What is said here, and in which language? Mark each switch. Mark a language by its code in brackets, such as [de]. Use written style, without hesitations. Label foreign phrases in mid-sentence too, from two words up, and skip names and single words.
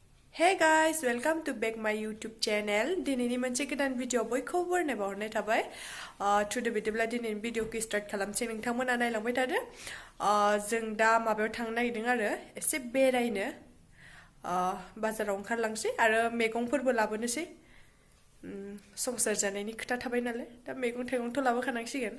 [en] Hey guys, welcome to back my YouTube channel. [brx] दिनैनि मोनसे गोदान भिडिअ बयखौबो बरायनाय बावहरनाय थाबाय। टुडे बिदिब्ला दिनैनि भिडिअखौ स्टार्ट खालामसै नोंथांमोना नायलांबाय थादो। जों दा माबायाव थांनो नागिरदों आरो एसे बेरायनो बाजाराव ओंखारलांसै आरो मैगंफोरबो लाबोनोसै। संसार जानायनि खोथा थाबाय नालाय दा मैगं थाइगंथ' लाबोखानांसिगोन।